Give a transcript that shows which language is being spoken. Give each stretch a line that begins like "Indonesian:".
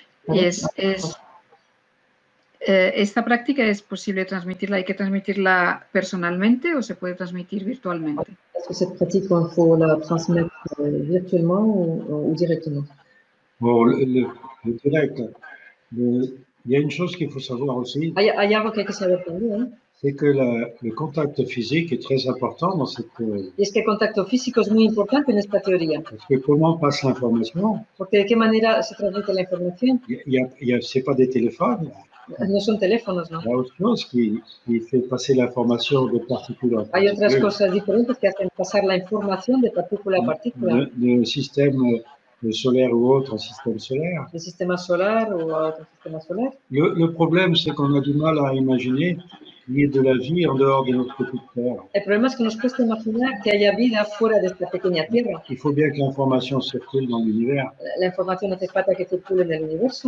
Spanish: Y ¿esta práctica es posible transmitirla? ¿Hay que transmitirla personalmente o se puede transmitir virtualmente?
French: Est-ce que cette pratique, il faut la transmettre virtuellement ou directement? Bon, le direct, il y a une chose qu'il faut savoir aussi.
Spanish: Hay algo que hay que saber también.
French: C'est que le contact physique est très important dans cette théorie.
Spanish: Y es que el contacto físico es muy importante en esta teoría.
French: Parce que comment passe l'information?
Spanish: Porque de qué manera se transmite la información.
French: C'est pas des téléphones.
Spanish: No son teléfonos, ¿no?
French: Il y a autre chose qui fait passer l'information de particule à
Spanish: Hay
French: particule.
Spanish: otras cosas diferentes que hacen pasar la información de partícula a partícula.
French: De système solaire ou autre système solaire.
Spanish: De sistema solar o a otro sistema solar.
French: Le problème, c'est qu'on a du mal à imaginer qu'il y ait de la vie en dehors de notre petite Terre.
Spanish: El problema es que nos cuesta imaginar que haya vida fuera de esta pequeña Tierra.
French: Il faut bien que l'information circule dans l'univers.
Spanish: La información hace falta que circule en el universo.